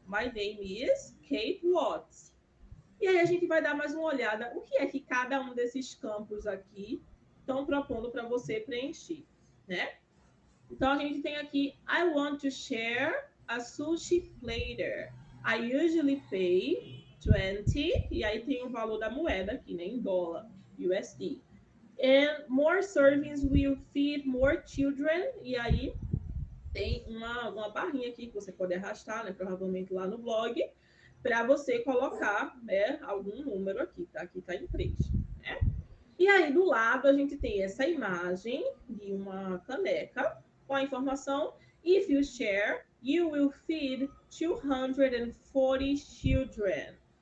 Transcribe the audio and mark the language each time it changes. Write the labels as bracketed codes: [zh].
[en] My name is Kate Watts. [pt] E aí a gente vai dar mais uma olhada o que é que cada um desses campos aqui estão propondo para você preencher, né? Então a gente tem aqui [en] I want to share a sushi platter. I usually pay 20 [pt] e aí tem o valor da moeda aqui, né, em dólar, USD. [en] And more servings will feed more children. [pt] E aí tem uma barrinha aqui que você pode arrastar, né, provavelmente lá no blog, para você colocar, né, algum número aqui, tá? Aqui tá em 3, né? E aí do lado a gente tem essa imagem de uma caneca com a informação [en] If you share, you will feed 240 children.